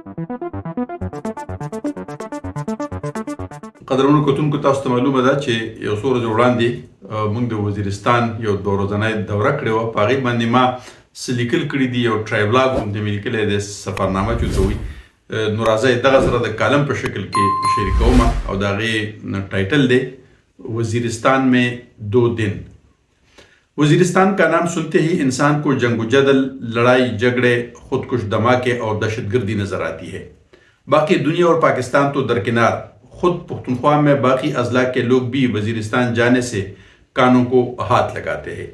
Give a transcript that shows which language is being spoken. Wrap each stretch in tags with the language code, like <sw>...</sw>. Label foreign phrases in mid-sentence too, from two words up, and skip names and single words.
<ps>قدرمنو کتونکو تاسو ته معلومه ده چې یو څو ورځې وړاندې موږ د وزیرستان یو دوه ورځنۍ دوره کړې وه. په هغې باندې ما څه لیکل کړي دي، یو ټرایولاګ غوندې مې لیکلی دی، سفرنامه چې ورته وایي. نو راځئ دغه سره د کالم په شکل کې شریکوم او د هغې ټایټل دی وزیرستان میں 2 دن.</ps> <ur>وزیرستان کا نام سنتے ہی انسان کو جنگ و جدل، لڑائی جھگڑے، خودکش دھماکے اور دہشت گردی نظر آتی ہے. باقی دنیا اور پاکستان تو درکنار، خود پختونخوا میں باقی اضلاع کے لوگ بھی وزیرستان جانے سے کانوں کو ہاتھ لگاتے ہیں.</ur>